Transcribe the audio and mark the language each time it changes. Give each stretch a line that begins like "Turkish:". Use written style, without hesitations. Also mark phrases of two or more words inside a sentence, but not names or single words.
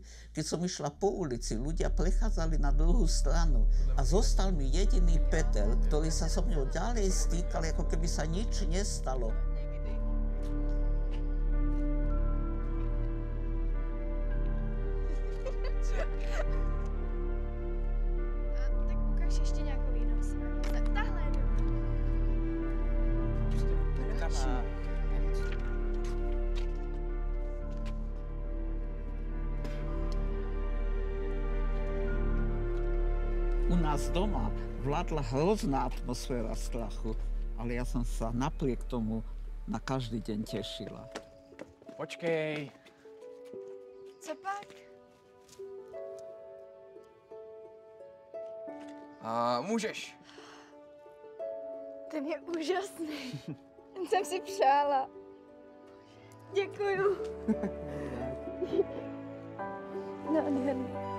Slovak: Keď som išla po ulici, ľudia prechádzali na druhú stranu a zostal mi jediný Peter, ktorý sa so mňou ďalej stýkal, ako keby sa nič nestalo.
Czech: Tak ukáž ještě nějakou jinou stranu. Tahle je dobrá.
Slovak: U nás doma vládla hrozná atmosféra strachu, ale ja som sa napriek tomu na každý deň tešila.
Czech: Počkej. Co pak? A můžeš. Ten je úžasný. Ten jsem si přála. Děkuju. Nádherný.